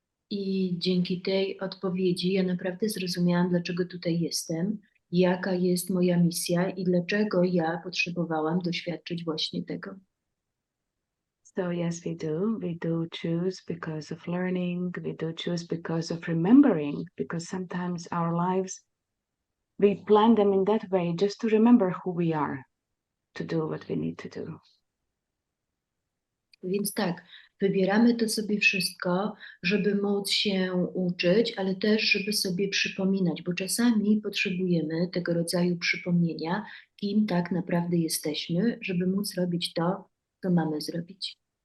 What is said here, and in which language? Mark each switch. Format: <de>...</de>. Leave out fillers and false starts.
<pl>I dzięki tej odpowiedzi ja naprawdę zrozumiałam, dlaczego tutaj jestem, jaka jest moja misja i dlaczego ja potrzebowałam doświadczyć właśnie tego.</pl> <en>So yes, we do choose because of learning, we do choose because of remembering, because sometimes our lives, we plan them in that way just to remember who we are, to do what we need to do.</en> <pl>Więc tak, wybieramy to sobie wszystko, żeby móc się uczyć, ale też, żeby sobie przypominać, bo czasami potrzebujemy tego rodzaju przypomnienia, kim tak naprawdę jesteśmy, żeby móc robić to, co mamy zrobić.</pl>